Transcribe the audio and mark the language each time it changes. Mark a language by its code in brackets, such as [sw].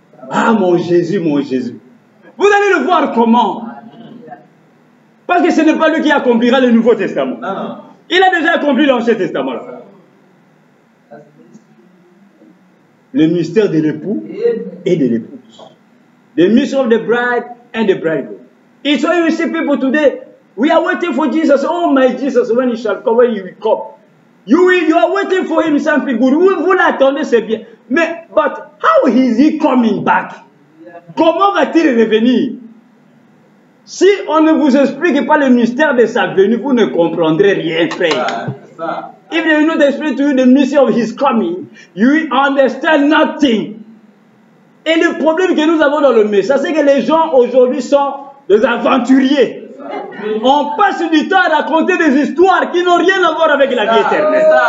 [fr] Ah, mon Jésus, mon Jésus. Vous allez le voir comment? Parce que ce n'est pas lui qui accomplira le Nouveau Testament. Non. Il a déjà accompli l'Ancien Testament. Là. Le mystère de l'époux et de l'épouse. [en] The mystery of the bride and the bridegroom. It's why you see people today, we are waiting for Jesus. Oh my Jesus, when he shall come, when he will come. You are waiting for him something good. [fr] Vous l'attendez, c'est bien. [en] Mais, but how is he coming back? [fr] Comment va-t-il revenir? Si on ne vous explique pas le mystère de sa venue, vous ne comprendrez rien, frère. [en] If they do not explain to you the mystery of his coming, you will understand nothing. [fr] Et le problème que nous avons dans le message, c'est que les gens aujourd'hui sont des aventuriers. On passe du temps à raconter des histoires qui n'ont rien à voir avec la vie éternelle.